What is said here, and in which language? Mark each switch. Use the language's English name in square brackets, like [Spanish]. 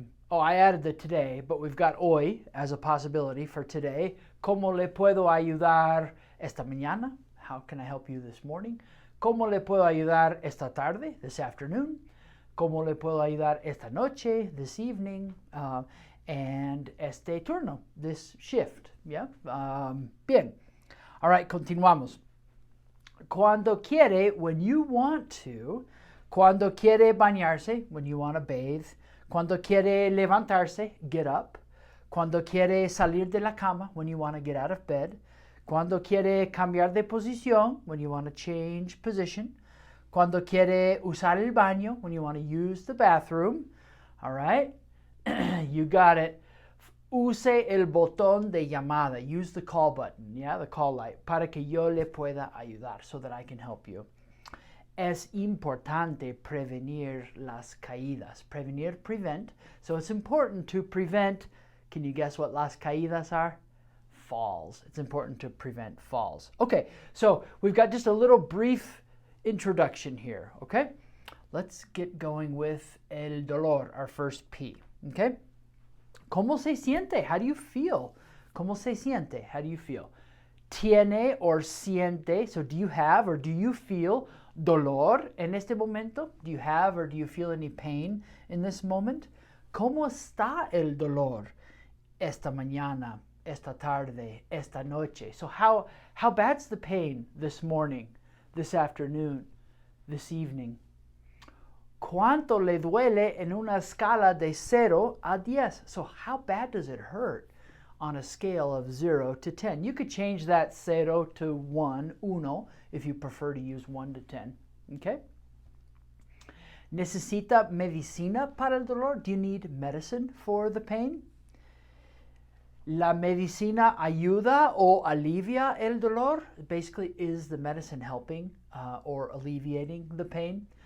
[English] I added the today, but we've got hoy as a possibility for today. [Spanish] ¿Cómo le puedo ayudar esta mañana? [English] How can I help you this morning? [Spanish] ¿Cómo le puedo ayudar esta tarde, [English] this afternoon? [Spanish] ¿Cómo le puedo ayudar esta noche, [English] this evening? And este turno, this shift, yeah? [Spanish] Bien. [English] All right, [Spanish] continuamos. Cuando quiere, [English] when you want to. [Spanish] Cuando quiere bañarse, [English] when you want to bathe. [Spanish] Cuando quiere levantarse, [English] get up. [Spanish] Cuando quiere salir de la cama, [English] when you want to get out of bed. [Spanish] Cuando quiere cambiar de posición, [English] when you want to change position. [Spanish] Cuando quiere usar el baño, [English] when you want to use the bathroom. All right? You got it. [Spanish] Use el botón de llamada. [English] Use the call button, yeah, the call light, [Spanish] para que yo le pueda ayudar, [English] so that I can help you. [Spanish] Es importante prevenir las caídas. Prevenir, [English] prevent. So it's important to prevent, can you guess what las caídas are? Falls. It's important to prevent falls. Okay, so we've got just a little brief introduction here, okay? Let's get going with el dolor, our first P, okay? [Spanish] ¿Cómo se siente? [English] How do you feel? [Spanish] ¿Cómo se siente? [English] How do you feel? [Spanish] Tiene [English] or [Spanish] siente, [English] so do you have or do you feel [Spanish] dolor en este momento? [English] Do you have or do you feel any pain in this moment? [Spanish] ¿Cómo está el dolor esta mañana, esta tarde, esta noche? [English] So how bad's the pain this morning, this afternoon, this evening? [Spanish] ¿Cuánto le duele en una escala de 0 a 10? [English] So how bad does it hurt on a scale of 0 to 10? You could change that 0 to 1, uno, if you prefer to use 1 to 10, okay? [Spanish] ¿Necesita medicina para el dolor? [English] Do you need medicine for the pain? [Spanish] La medicina ayuda o alivia el dolor. [English] Basically, is the medicine helping or alleviating the pain?